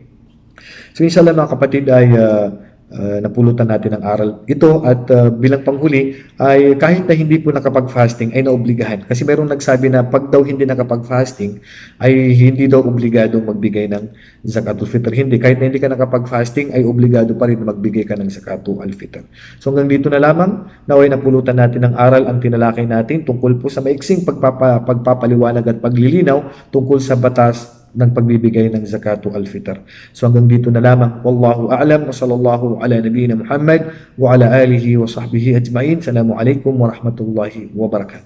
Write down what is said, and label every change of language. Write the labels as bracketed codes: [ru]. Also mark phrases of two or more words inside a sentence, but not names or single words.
[tl] So inshallah mga kapatid ay napulutan natin ang aral ito, at bilang panghuli ay kahit na hindi po nakapag-fasting ay naobligahan, kasi mayroong nagsabi na pag daw hindi nakapag-fasting ay hindi daw obligadong magbigay ng [ar] زكاة الفطر. [tl] Hindi, kahit na hindi ka nakapag-fasting ay obligado pa rin magbigay ka ng [ar] زكاة الفطر. [tl] So hanggang dito na lamang, naway napulutan natin ang aral ang tinalakay natin tungkol po sa maiksing pagpapaliwanag at paglilinaw tungkol sa batas ng pagbibigay ng [ar] زكاة الفطر. [tl] So hanggang dito na lamang. [ar] والله أعلم وصلى الله على نبينا محمد وعلى آله وصحبه أجمعين. السلام عليكم ورحمة الله وبركاته.